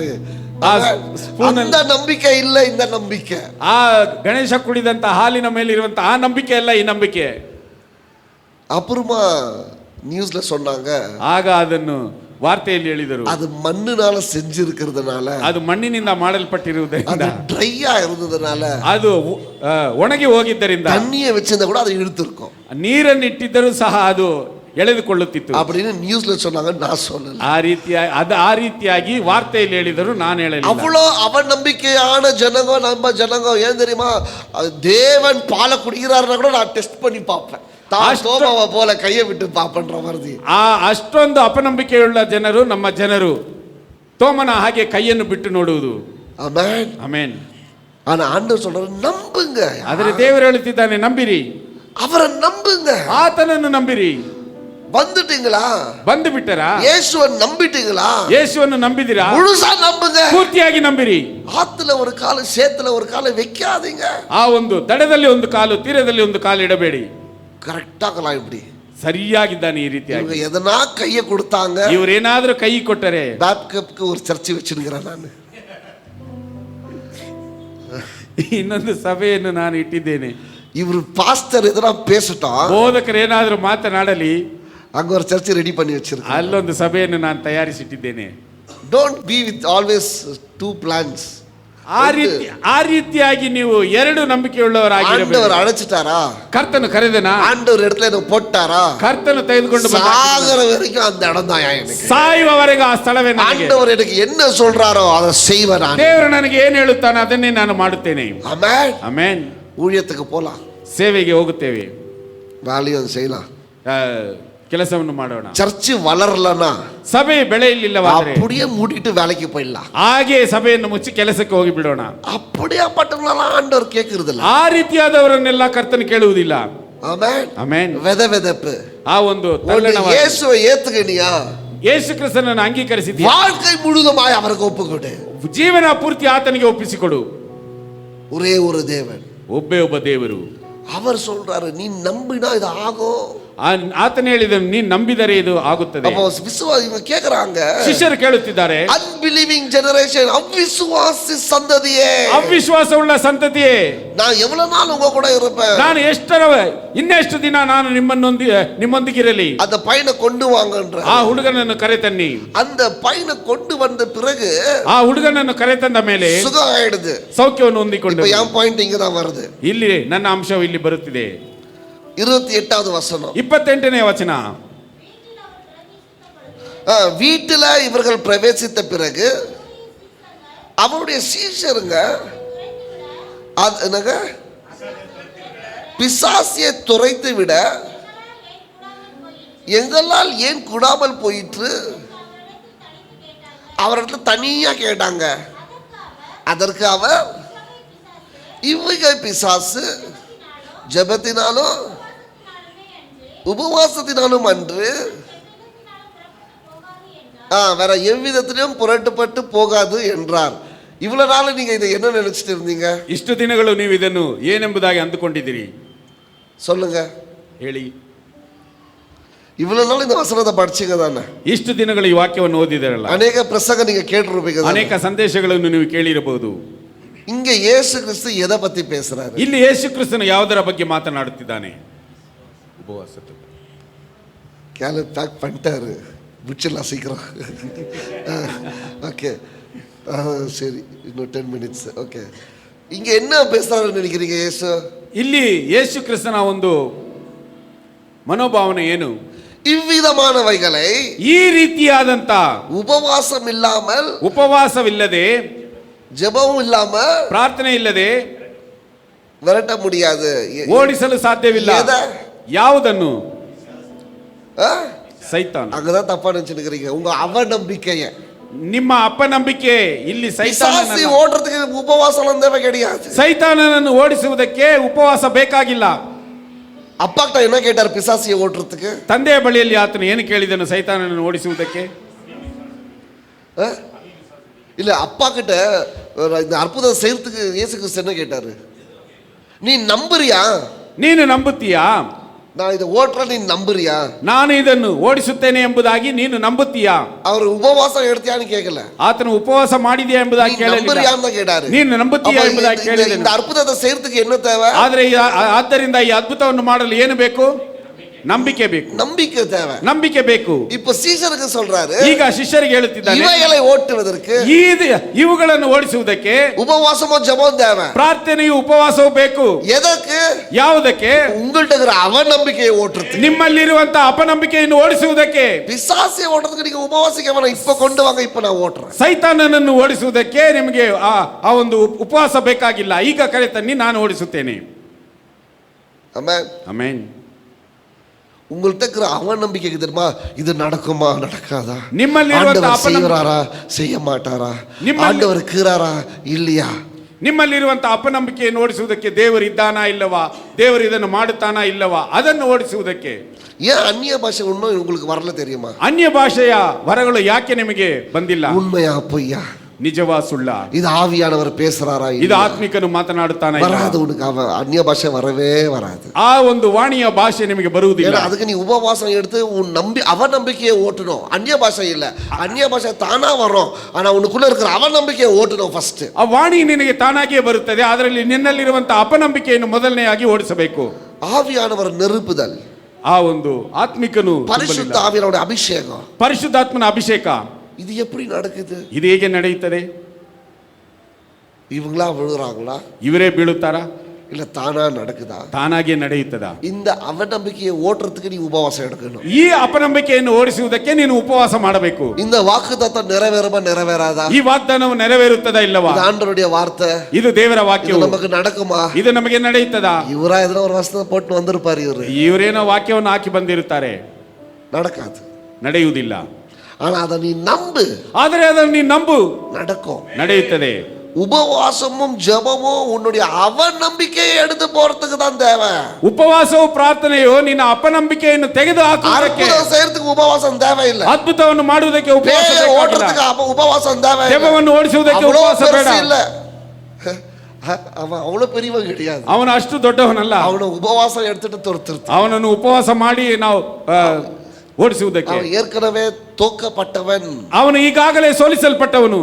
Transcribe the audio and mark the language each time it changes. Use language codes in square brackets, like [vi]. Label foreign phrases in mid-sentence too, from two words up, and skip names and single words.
[ta] அந்த நம்பிக்கை இல்ல இந்த நம்பிக்கை. [kn] ಆ ಗಣೇಶ ಕುಡಿದಂತ ಹಾಲಿನ ಮೇಲೆ ಇರುವಂತ ಆ ನಂಬಿಕೆ ಅಲ್ಲ ಈ ನಂಬಿಕೆ. [ta] அப்புறமா நியூஸ்ல சொன்னாங்க, [kn] ಆಗ ಅದನ್ನು ವಾರ್ತೆಯಲ್ಲಿ ಹೇಳಿದರು, [ta] அது மண்ணுனால செஞ்சிருக்கிறதுனால, [kn] ಅದು ಮಣ್ಣಿನಿಂದ ಮಾಡಲ್ಪಟ್ಟಿರುವುದರಿಂದ, [ta] அது ட்ரையா இருந்ததுனால, [kn] ಅದು ಒಣಗಿ ಹೋಗಿದ್ದರಿಂದ, [ta] தண்ணியை வச்சிருந்தா கூட அதை இழுத்துருக்கும், [kn] ನೀರನ್ನು ಇಟ್ಟಿದ್ದರೂ ಸಹ ಅದು ಎಳೆದುಕೊಳ್ಳುತ್ತಿತ್ತು [ta] அப்படின்னு நியூஸ்ல சொன்னாங்க. நான் சொல்லல. [kn] ಆ ರೀತಿಯಾಗಿ ವಾರ್ತೆಯಲ್ಲಿ ಹೇಳಿದರು, ನಾನು ಹೇಳಲಿಲ್ಲ. [ta] அவ்வளோ அவநம்பிக்கையான ஜனங்க, நம்ம ஜனங்க. ஏன் தெரியுமா? தேவன் பாலை குடிக்கிறாருன்னா கூட நான் டெஸ்ட் பண்ணி பார்ப்பேன், தோமாவை போல கையை விட்டு பாப்பன்ற மாதிரி. [kn] ಅಷ್ಟೊಂದು ಅಪನಂಬಿಕೆಯುಳ್ಳ ಜನರು ನಮ್ಮ ಜನರು. ತೋಮನ ಹಾಗೆ ಕೈಯನ್ನು ಬಿಟ್ಟು ನೋಡುವುದು. ಆಮೆನ್. ಆಮೆನ್. [ta] ஆனா ஆண்டவர் சொல்றாரு, நம்புங்க. [kn] ಆದರೆ ದೇವರು ಹೇಳುತ್ತಿದ್ದಾನೆ, ನಂಬಿರಿ, [ta] அவரை நம்புங்க. [kn] ಆತನನ್ನು ನಂಬಿರಿ. [ta] வந்துட்டீங்களா? [kn] ಬಂದು ಬಿಟ್ಟರಾ? [ta] இயேசுவை நம்பிட்டீங்களா? [kn] ಯೇಸುವನ್ನು ನಂಬಿದಿರಾ? [ta] முழுசா நம்புங்க. [kn] ಪೂರ್ತಿಯಾಗಿ ನಂಬಿರಿ. [ta] ஆத்துல ஒரு கால, சேத்துல ஒரு கால வைக்காதீங்க. [kn] ಆ ಒಂದು ದಡದಲ್ಲಿ ಒಂದು ಕಾಲು, ತೀರದಲ್ಲಿ ಒಂದು ಕಾಲು ಇಡಬೇಡಿ. [ta] கரெக்டா கலாம் இப்படி [kn] ಸರಿಯಾಗಿದ್ದಾನೆ. ಈ ರೀತಿಯಾಗಿ [ta] எதனா கையை கொடுத்தாங்க, [kn] ಇವರೇನಾದ್ರೂ ಕೈ ಕೊಟ್ಟರೆ, [ta] பேப்கப்க்கு ஒரு சர்ச்சை வச்சிருக்கிறேன் ನಾನು, [kn] ಇನ್ನೊಂದು ಸಭೆಯನ್ನು ನಾನು ಇಟ್ಟಿದ್ದೇನೆ. [ta] இவர் பாஸ்டர் எதனா பேசட்டும், [kn] ಬೋಧಕರು ಏನಾದರೂ ಮಾತನಾಡಲಿ, [ta] அங்க ஒரு சர்ச் ரெடி பண்ணி வச்சிருக்கேன். [kn] ಅಲ್ಲೊಂದು ಸಭೆಯನ್ನು ನಾನು ತಯಾರಿಸಿಟ್ಟಿದ್ದೇನೆ. [en] Don't be with always two plans. [kn] ಆ ರೀತಿಯಾಗಿ ನೀವು ಎರಡು ನಂಬಿಕೆಯುಳ್ಳವರಾಗಿರಬೇಕು. [ta] ஆண்டவர் அழைச்சிட்டாரா, [kn] ಕರ್ತನು ಕರೆದನಾ, [ta] ஆண்டவர் இடத்துல என்ன போட்டாரா, [kn] ಕರ್ತನು ತೆಗೆದುಕೊಂಡು [ta] சாகர வரைக்கும் அந்த இடம் தான் எனக்கு. [kn] ಸಾಯುವವರೆಗೆ ಆ ಸ್ಥಳವೇ ನನಗೆ. [ta] ஆண்டவர் எனக்கு என்ன சொல்றாரோ அதை செய்வேன் நான். [kn] ದೇವರು ನನಗೆ ಏನು ಹೇಳುತ್ತಾನೋ ಅದನ್ನೇ ನಾನು ಮಾಡುತ್ತೇನೆ. [ta] ஆமென். [kn] ಆಮೆನ್. [ta] ஊழியத்துக்கு போலாம், [kn] ಸೇವೆಗೆ ಹೋಗುತ್ತೇವೆ, [ta] வேலையும் செய்யலாம், [kn] ಕೆಲಸವನ್ನು ಮಾಡೋಣ. [ta] சர்ச் வளரலனா, [kn] ಸಭೆ ಬೆಳೆಯಲಿಲ್ಲವಾದರೆ [ta] அப்படியே மூடிட்டு வேலைக்கு போயிடலாம். [kn] ಹಾಗೆ ಸಭೆಯನ್ನು ಮುಚ್ಚಿ ಕೆಲಸಕ್ಕೆ ಹೋಗಿ ಬಿಡೋಣ. [ta] அப்படியே பட்டவங்களெல்லாம் ஆண்டவர் கேட்கறது இல்ல. [kn] ಆ ರೀತಿಯಾದವರನ್ನೆಲ್ಲ ಕರ್ತನು ಕೇಳುವುದಿಲ್ಲ. [ta] ஆமென். [kn] ಆಮೆನ್. [ta] வெதவெதப்பு. [kn] ಆ ಒಂದು ತಲ್ಲಣವಾದ [ta] இயேசுவை ஏத்துக்கனியா, [kn] ಯೇಸು ಕ್ರಿಸ್ತನನ್ನು ಅಂಗೀಕರಿಸಿದ್ದೀಯಾ, [ta] வாழ்க்கை முழுதுமாய் அவருக்கு ஒப்புக்கொடு. [kn] ಜೀವನ ಪೂರ್ತಿ ಆತನಿಗೆ ಒಪ್ಪಿಸಿಕೊಡು. [ta] ஒரே ஒரு தேவன், [kn] ಒಬ್ಬೇ ಒಬ್ಬ ದೇವರು. [ta] அவர் சொல்றாரு நீ நம்பினா இது ஆகும். [kn] ಆತನ ಹೇಳಿದನು, ನೀನು ನಂಬಿದರೆ ಇದು ಆಗುತ್ತದೆ. [ta] அப்போ விசுவாசிங்க கேக்குறாங்க, [kn] ಶಿಷ್ಯರು ಕೇಳುತ್ತಿದ್ದಾರೆ, [en] unbelieving generation, [ta] அவிசுவாசி சந்ததியே, [kn] ಅವಿಶ್ವಾಸವುಳ್ಳ ಸಂತತಿಯೇ, [ta] நான் எவ்வளவு நாள் உங்க கூட இருப்பேன், [kn] ನಾನು ಇನ್ನೆಷ್ಟು ದಿನ ನಾನು ನಿಮ್ಮೊಂದಿಗಿರಲಿ. [ta] அந்த பையனை கொண்டு வாங்கன்ற. [kn] ಆ ಹುಡುಗನನ್ನು ಕರೆತನ್ನಿ. [ta] அந்த பையனை கொண்டு வந்த பிறகு [kn] ಆ ಹುಡುಗನನ್ನು ಕರೆತಂದ ಮೇಲೆ [ta] சுகம் ஆயிடுது, [kn] ಸೌಖ್ಯವನ್ನು ಹೊಂದಿಕೊಂಡು. [ta] இப்ப என் பாயிண்ட் இங்க தான் வருது. [kn] ಇಲ್ಲಿ ನನ್ನ ಅಂಶವು ಇಲ್ಲಿ ಬರುತ್ತಿದೆ. [ta] 28வது வசனம், [kn] 28ನೇ ವಚನ. [ta] வீட்டுல இவர்கள் பிரவேசித்த பிறகு அவருடைய சீஷருங்க என்னங்க பிசாசியை துரைத்து விட எங்களால் ஏன் கூடாமல் போயிற்று அவர்கிட்ட தனியா கேட்டாங்க. அதற்கு அவர் இவ்விகை பிசாசு ஜெபத்தினாலும் உபவாசத்தினாலும் அன்று வேற எவ்விதத்திலும் புரட்டுப்பட்டு போகாது என்றார். இவ்வளவு நாள் நீங்க இதை என்ன நினைச்சிட்டு இருந்தீங்க? [kn] ಇಷ್ಟು ದಿನಗಳು ನೀವು ಇದನ್ನು ಏನೆಂಬುದಾಗಿ ಅಂದುಕೊಂಡಿದ್ದೀರಿ? [ta] சொல்லுங்க, [kn] ಹೇಳಿ. [ta] இவ்வளவு நாள் இந்த வசனத்தை படிச்சீங்க தானே? [kn] ಇಷ್ಟು ದಿನಗಳು ಈ ವಾಕ್ಯವನ್ನು ಓದಿದಿರಲ್ಲ. ಅನೇಕ ಪ್ರಸಂಗ [ta] நீங்க கேட்டிருப்பீங்க, [kn] ಅನೇಕ ಸಂದೇಶಗಳನ್ನು ನೀವು ಕೇಳಿರಬಹುದು. [ta] இங்க இயேசு கிறிஸ்து எதை பத்தி பேசுறாரு? [kn] ಇಲ್ಲಿ ಯೇಸು ಕ್ರಿಸ್ತನು ಯಾವುದರ ಬಗ್ಗೆ ಮಾತನಾಡುತ್ತಿದ್ದಾನೆ? ಉಪವಾಸದ. [ta] கேல பேக் பண்ணிட்டாரு, விச்சிடலாம் சீக்கிரம். ஓகே, சரி, இன்னும் 10 minutes. ஓகே, இங்க என்ன பேசுறாருன்னு நினைக்கிறீங்க இயேசு? [kn] ಇಲ್ಲಿ ಯೇಸು ಕ್ರಿಸ್ತನ ಒಂದು ಮನೋಭಾವನೆ ಏನು? [ta] இவ்விதமானவைகளை, [kn] ಈ ರೀತಿಯಾದಂತ [ta] உபவாசம் இல்லாமல், [kn] ಉಪವಾಸವಿಲ್ಲದೆ, [ta] ஜெபமும் இல்லாம, [kn] ಪ್ರಾರ್ಥನೆ ಇಲ್ಲದೆ [ta] விரட்ட முடியாது, [kn] ಓಡಿಸಲು ಸಾಧ್ಯವಿಲ್ಲ. ಯಾವುದನ್ನು? ಸೈತಾನ. [ta] அங்கதான் தப்பா நினைச்சுக்கிறீங்க உங்க அவநம்பிக்கைய. [kn] ನಿಮ್ಮ ಅಪನಂಬಿಕೆ. ಇಲ್ಲಿ [ta] பிசாசை ஓடுறதுக்கு உபவாசம் தேவை கிடையாது. [kn] ಸೈತಾನನನ್ನು ಓಡಿಸುವುದಕ್ಕೆ ಉಪವಾಸ ಬೇಕಾಗಿಲ್ಲ. [ta] அப்பா கிட்ட என்ன கேட்டார் பிசாசியை ஓட்டுறதுக்கு? [kn] ತಂದೆಯ ಬಳಿಯಲ್ಲಿ ಆತನು ಏನು ಕೇಳಿದನು ಸೈತಾನನನ್ನು ಓಡಿಸುವುದಕ್ಕೆ? [ta] இல்ல, அப்பா கிட்ட இந்த அற்புதம் செய்யறதுக்கு இயேசு கிறிஸ்து என்ன கேட்டாரு? நீ நம்புறியா? [kn] ನೀನು ನಂಬುತ್ತೀಯಾ? [ta] நான் இதை ஓட்டுறேன், நீ நம்புறியா? [kn] ನಾನು ಇದನ್ನು ಓಡಿಸುತ್ತೇನೆ ಎಂಬುದಾಗಿ ನೀನು ನಂಬುತ್ತೀಯಾ? [ta] அவர் உபவாசம் எடுத்தியான்னு கேட்கல, [kn] ಆತನು ಉಪವಾಸ ಮಾಡಿದೆಯಾ ಎಂಬುದಾಗಿ ಕೇಳಲಿಲ್ಲ. [ta] நம்புறியான்னு கேட்டாரு. [kn] ನೀನು ನಂಬುತ್ತೀಯಾ ಎಂಬುದಾಗಿ ಕೇಳಿದನು. [ta] இந்த ಅற்புதத்தை செய்யறதுக்கு என்ன தேவை? [kn] ಆದರೆ ಆದ್ದರಿಂದ ಈ ಅದ್ಭುತವನ್ನು ಮಾಡಲು ಏನು ಬೇಕು? ನಂಬಿಕೆ ಬೇಕು. [ta] நம்பிக்கை தேவை, [kn] ನಂಬಿಕೆ ಬೇಕು. [ta] இப்ப சீஷருக்கு சொல்றாரு, [kn] ಈಗ ಶಿಷ್ಯರಿಗೆ ಹೇಳುತ್ತಿದ್ದಾನೆ, [ta] இவைகளை ஓட்டுவதற்கு, [kn] ಇವುಗಳನ್ನು ಓಡಿಸುವುದಕ್ಕೆ [ta] உபவாசமும் ஜெபமும் தேவை. [kn] ಪ್ರಾರ್ಥನೆಯು ಉಪವಾಸವೂ ಬೇಕು. [ta] எதற்கு? [kn] ಯಾವುದಕ್ಕೆ? [ta] உங்கள்ட்ட இருக்கிற அவநம்பிக்கையை ஓட்டுறதுக்கு, [kn] ನಿಮ್ಮಲ್ಲಿರುವಂತಹ ಅಪನಂಬಿಕೆಯನ್ನು ಓಡಿಸುವುದಕ್ಕೆ. [ta] பிசாசியை ஓட்டுறதுக்கு நீங்க உபவாசிக்க வேணாம், இப்ப கொண்டு வாங்க, இப்ப நான் ஓட்டுறேன். [kn] ಸೈತಾನನನ್ನು ಓಡಿಸುವುದಕ್ಕೆ ನಿಮಗೆ ಆ ಒಂದು ಉಪವಾಸ ಬೇಕಾಗಿಲ್ಲ, ಈಗ ಕರೆ ತನ್ನಿ, ನಾನು ಓಡಿಸುತ್ತೇನೆ. [ta] ஆமென். [kn] ಆಮೆನ್. [ta] உங்கள்ட்ட இருக்கிற அவநம்பிக்கைக்கு தெரியுமா, இது நடக்குமா நடக்காதா, [kn] ನಿಮ್ಮಲ್ಲಿರುವಂತಹ [ta] செய்யறாரா செய்ய மாட்டாரா, ஆண்டவர் இருக்கிறாரா இல்லையா, [kn] ನಿಮ್ಮಲ್ಲಿರುವಂತಹ ಅಪನಂಬಿಕೆಯನ್ನು ಓಡಿಸುವುದಕ್ಕೆ ದೇವರು ಇದ್ದಾನಾ ಇಲ್ಲವಾ, ದೇವರು ಇದನ್ನು ಮಾಡುತ್ತಾನಾ ಇಲ್ಲವಾ, ಅದನ್ನು ಓಡಿಸುವುದಕ್ಕೆ. [ta] ஏன் அந்நிய பாஷை உண்மை உங்களுக்கு வரல தெரியுமா? [kn] ಅನ್ಯ ಭಾಷೆಯ ವರಗಳು ಯಾಕೆ ನಿಮಗೆ ಬಂದಿಲ್ಲ? [ta] உண்மையா பொய்யா, [kn] ನಿಜವಾ ಸುಳ್ಳ? [ta] இது ஆவியானவர் பேசுறாரா, [kn] ಇದು ಆತ್ಮಿಕನು ಮಾತನಾಡುತ್ತಾನಾ? [ta] வராது, உனக்கு அந்நிய பாஷை வரவே வராது. [kn] ಆ ಒಂದು ವಾಣಿಯ ಭಾಷೆ ನಿಮಗೆ ಬರುವುದಿಲ್ಲ. [ta] அதுக்கு நீ உபவாசம் எடுத்து உன் அவநம்பிக்கையை ஓட்டணும். அந்நிய பாஷை இல்ல, அந்நிய பாஷை தானா வரும், ஆனா உனக்குள்ள இருக்கிற அவநம்பிக்கையை ஓட்டணும் ஃபர்ஸ்ட். [kn] ಆ ವಾಣಿ ನಿನಗೆ ತಾನಾಗಿಯೇ ಬರುತ್ತದೆ, ಅದರಲ್ಲಿ ನಿನ್ನಲ್ಲಿರುವಂತಹ ಅಪನಂಬಿಕೆಯನ್ನು ಮೊದಲನೆಯಾಗಿ ಓಡಿಸಬೇಕು. [ta] ஆவியானவர் நெருப்புதல், [kn] ಆ ಒಂದು ಆತ್ಮಿಕನು [ta] பரிசுத்த [kn] ತುಂಬಲಿಲ್ಲ. [ta] ஆவியானவருடைய அபிஷேகம் [kn] ಪರಿಶುದ್ಧಾತ್ಮನ ಅಭಿಷೇಕ [ta] இது எப்படி நடக்குது? [kn] ಇದು ಹೇಗೆ ನಡೆಯುತ್ತದೆ? [ta] இவங்களா விழுறாங்களா [kn] ಇವರೇ ಬೀಳುತ್ತಾರಾ, [ta] இல்ல தானா நடக்குதா? [kn] ತಾನಾಗೆ ನಡೆಯುತ್ತದಾ? [ta] இந்த அவநம்பிக்கையை ஓட்டுறதுக்கு நீ உபவாசம் எடுக்கணும். [kn] ಈ ಅಪನಂಬಿಕೆಯನ್ನು ಓಡಿಸುವುದಕ್ಕೆ ನೀನು ಉಪವಾಸ ಮಾಡಬೇಕು. [ta] இந்த வாக்குத்தத்தம் நிறைவேறுமா நிறைவேறாதா? [kn] ಈ ವಾಗ್ದಾನವು ನೆರವೇರುತ್ತದಾ ಇಲ್ಲವಾ? [ta] இது ஆண்டவருடைய வார்த்தை. [kn] ಇದು ದೇವರ [ta] இது [kn] ವಾಕ್ಯವು. [ta] நமக்கு நடக்குமா? [kn] ಇದು ನಮಗೆ ನಡೆಯುತ್ತದಾ? [ta] இவரா எதுனா ஒரு வசனத்தை போட்டு வந்திருப்பாரு, இவரு [kn] ಇವರೇನೋ ವಾಕ್ಯವನ್ನು ಹಾಕಿ ಬಂದಿರುತ್ತಾರೆ, [ta] நடக்காது. [kn] ನಡೆಯುವುದಿಲ್ಲ. [ta] ஆனா அதை நீ நம்பு, [kn] ಆದರೆ ಅದನ್ನು ನೀನು ನಂಬು, [ta] நடக்கும். [kn] ನಡೆಯುತ್ತದೆ. [ta] உபவாசமும் ஜெபமும் உன்னுடைய அவநம்பிக்கையை எடுத்து போறதுக்கு தான் தேவை. [kn] ಉಪವಾಸವು ಪ್ರಾರ್ಥನೆಯು ನಿನ್ನ ಅಪನಂಬಿಕೆಯನ್ನು ತೆಗೆದು ಹಾಕುವುದಕ್ಕೆ, [ta] அற்புதம் செய்யறதுக்கு உபவாசம் தேவையில்லை. [kn] ಅದ್ಭುತವನ್ನು ಮಾಡುವುದಕ್ಕೆ ಉಪವಾಸ [ta] பேயை [kn] ಬೇಕಾಗಿಲ್ಲ. [ta] ஓட்டுறதுக்கு உபவாசம் தேவையில்லை. [kn] ದೆವ್ವವನ್ನು ಓಡಿಸುವುದಕ್ಕೆ [ta] அவ்வளவு [kn] ಉಪವಾಸ ಬೇಡ. [ta] பெருசு இல்ல. அவன் அவ்வளவு பெரியவன் கிடையாது. [kn] ಅವನು ಅಷ್ಟು ದೊಡ್ಡವನಲ್ಲ. [ta] அவனை உபவாசம் எடுத்துட்டு துரத்துறது. [kn] ಅವನನ್ನು ಉಪವಾಸ ಮಾಡಿ ನಾವು ಓಡಿಸುವುದಕ್ಕೆ. [ta] அவன் ஏற்கனவே தோக்கப்பட்டவன். [kn] ಅವನು ಈಗಾಗಲೇ ಸೋಲಿಸಲ್ಪಟ್ಟವನು.